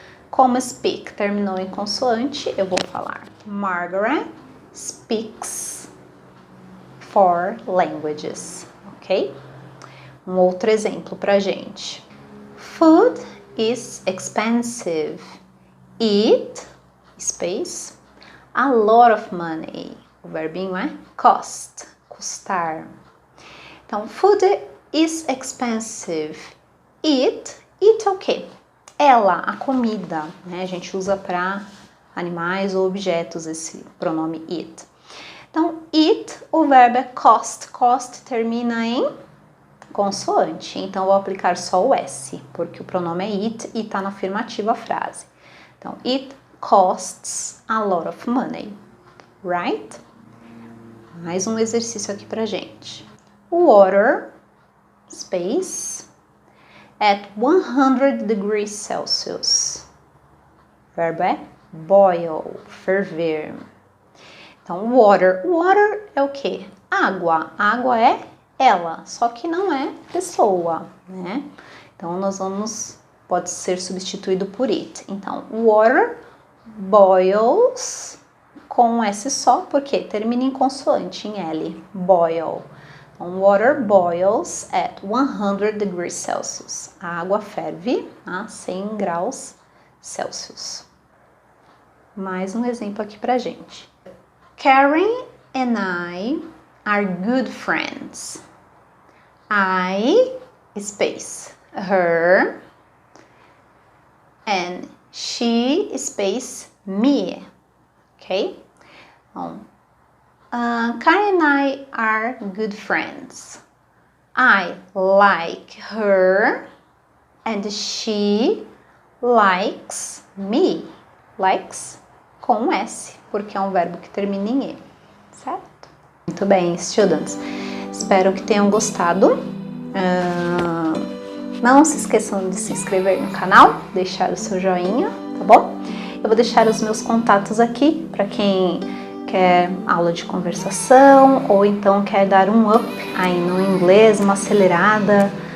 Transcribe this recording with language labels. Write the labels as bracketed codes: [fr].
[pt] Como speak terminou em consoante, eu vou falar [en] Margaret speaks four languages, [pt] ok? Um outro exemplo pra gente. [en] Food is expensive. Eat space, a lot of money. [pt] O verbinho é cost, custar. Então, [en] food is expensive. [pt] Eat o quê? Ela, a comida, né? A gente usa para animais ou objetos esse pronome it. Então, it, o verbo é cost. Cost termina em consoante. Então, eu vou aplicar só o S, porque o pronome é it e está na afirmativa a frase. Então, [en] it costs a lot of money, right? [pt] Mais um exercício aqui pra gente. [en] Water, space, at 100 degrees Celsius. [pt] O verbo é [en] boil, [pt] ferver. Então, [en] water. [pt] Water é o quê? Água. Água é ela, só que não é pessoa, né? Então, pode ser substituído por it. Então, [en] water boils [pt] com S só, porque termina em consoante, em L. [en] Boil. [pt] Então, [en] water boils at 100 degrees Celsius. [pt] A água ferve a 100 graus Celsius. Mais um exemplo aqui pra gente. [en] Karen and I are good friends. I, space, her, and she, space, me. Ok? [pt] Então, [en] Karen and I are good friends. I like her and she likes me. [pt] Likes com S, porque é um verbo que termina em E, certo? Muito bem, students. Espero que tenham gostado. Não se esqueçam de se inscrever no canal, deixar o seu joinha, tá bom? Eu vou deixar os meus contatos aqui para quem quer aula de conversação ou então quer dar um up aí no inglês, uma acelerada.